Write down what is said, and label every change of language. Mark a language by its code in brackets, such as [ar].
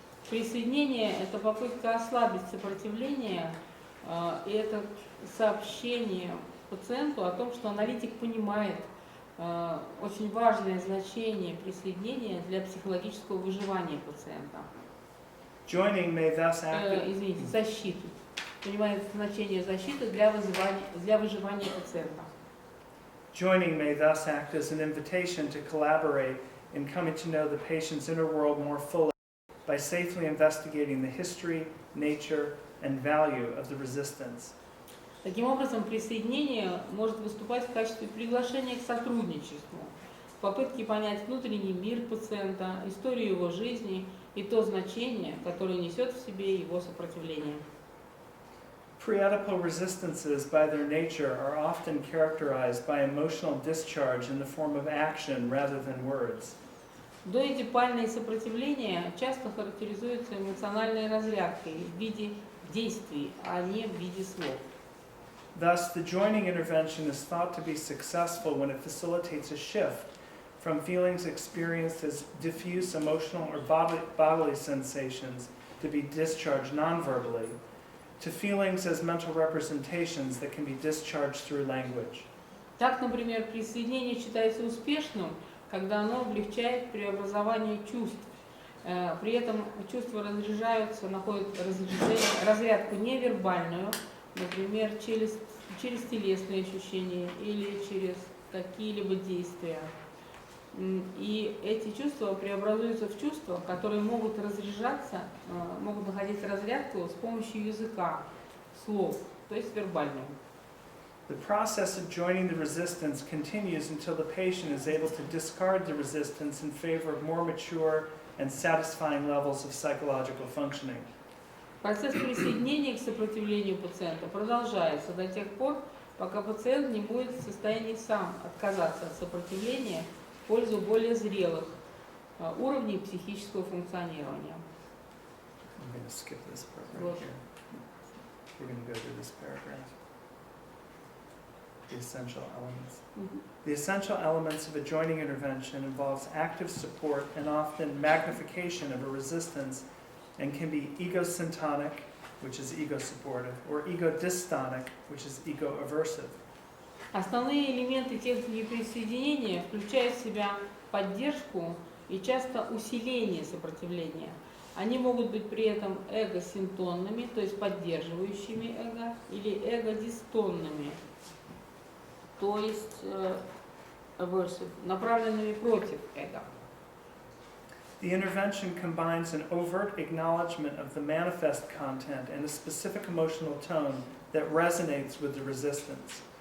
[ru] Присоединение – это попытка ослабить сопротивление, и это сообщение пациенту о том, что аналитик понимает очень важное значение присоединения для психологического выживания пациента. [en] Joining may thus act [ru] Защиты. Понимает значение защиты для выживания пациента. [en] Joining may thus act as an invitation to collaborate in coming to know the patient's inner world more fully by safely investigating the history, nature, and value of the resistance. [ru] Таким образом, присоединение может выступать в качестве приглашения к сотрудничеству, в попытке понять внутренний мир пациента, историю его жизни и то значение, которое несет в себе его сопротивление. [en] Pre-Oedipal resistances by their nature are often characterized by emotional discharge in the form of action rather than words. [ru] Доэдипальные сопротивления часто характеризуются эмоциональной разрядкой в виде действий, а не в виде слов. [en] Thus, the joining intervention is thought to be successful when it facilitates a shift from feelings experienced as diffuse emotional or bodily sensations to be discharged non-verbally, to feelings as mental representations that can be discharged through language. [ru] Так, например, присоединение считается успешным, когда оно облегчает преобразование чувств При этом чувства разряжаются, находят разрядку невербальную, например, через телесные ощущения или через какие-либо действия. И эти чувства преобразуются в чувства, которые могут разряжаться, могут находить разрядку с помощью языка, слов, то есть вербальную. [en] The process of joining the resistance continues until the patient is able to discard the resistance in favor of more mature and satisfying levels of psychological functioning. [ru] Процесс присоединения к сопротивлению пациента продолжается до тех пор, пока пациент не будет в состоянии сам отказаться от сопротивления в пользу более зрелых уровней психического функционирования. [en] I'm going to skip this part right here. We're going to go through this paragraph. The essential elements. The essential elements of a joining intervention involves active support and often magnification of a resistance and can be egosyntonic, which is ego-supportive, or egodystonic, which is ego-aversive. [ru] Основные элементы техники присоединения включают в себя поддержку и часто усиление сопротивления. Они могут быть при этом эго-синтонными, то есть поддерживающими эго, или эго-дистонными, то есть aversive, направленными против эго. [en] The intervention combines an overt acknowledgement of the manifest content and a specific emotional tone that resonates with the resistance.